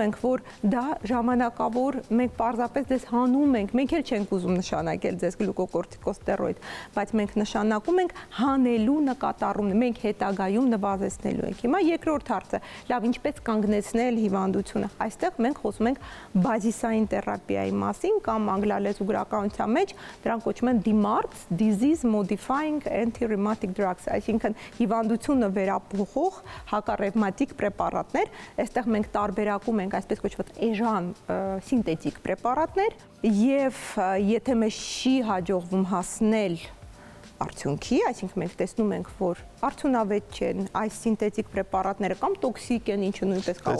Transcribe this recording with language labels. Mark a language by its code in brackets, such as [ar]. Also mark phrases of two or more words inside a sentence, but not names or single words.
[hy] ենք, որ դա ժամանակավոր, մենք պարզապես դες հանում ենք, մենք էլ չենք ուզում նշանակել ձեզ գլյուկոկորտիկոստերոիդ, բայց մենք նշանակում ենք հանելու նկատառումն, մենք հետագայում նվազեցնելու ենք։ Հիմա երկրորդ հարցը, լավ, ինչպես կանգնեցնել հիվանդությունը։ Այստեղ մենք խոսում ենք բազիսային թերապիայի մասին կամ անգլալեզու գրականության մեջ դրանք կոչվում են DMARDs, [en] disease modifying anti-rheumatic drugs, [hy] այսինքն հիվանդությունը վերափոխող հակառևմատիկ պրեպարատներ, այստեղ մենք տարբերակում ենք այսպես կոչված էժան սինթետիկ պրեպարատներ եւ եթե մեզ չի հաջողվում հասնել արդյունքի, այսինքն մենք տեսնում ենք, որ արդյունավետ չեն այս սինթետիկ պրեպարատները կամ տոքսիկ են, ինչը նույնպես կարող է։